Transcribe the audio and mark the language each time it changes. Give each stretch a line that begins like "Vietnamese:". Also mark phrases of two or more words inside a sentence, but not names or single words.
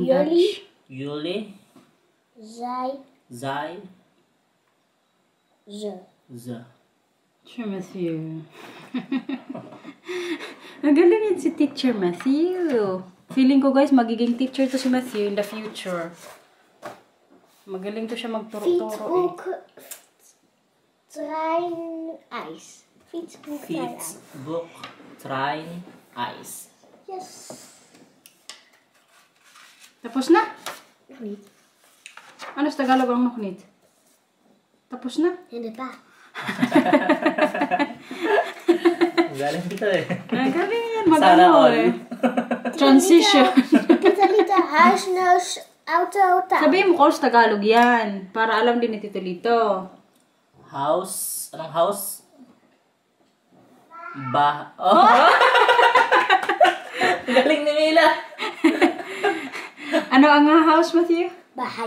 English: Yuli. Dutch. Yuli. Zai. Zai. Z. Z.
Filipino: Teacher Matthew. Ang galing yun si Teacher Matthew. Feeling ko guys, magiging teacher to si Matthew
English: in the future.
Filipino: Magaling to siya magturo-turo eh.
Dutch: Fietsboek. Trein. Ijs. Fietsboek. Trein. Fiets.
English: Book. Train. Ice. Yes.
Filipino: Tapos na?
Dutch: Niet.
Filipino: Ano sa Tagalog ang nuknit? Tapos na? In de pa. Galing dito eh. Ang galing yan. Sana all.
English: Transition.
Dutch: Pitalita. Huis, neus, auto, taal.
Filipino: Sabihin mo ko sa Tagalog yan. Para alam din ni Tito Lito.
English: House. Anong house? Oh!
Filipino: Galing ni Mila. Ano ang house, Matthew? Bahay.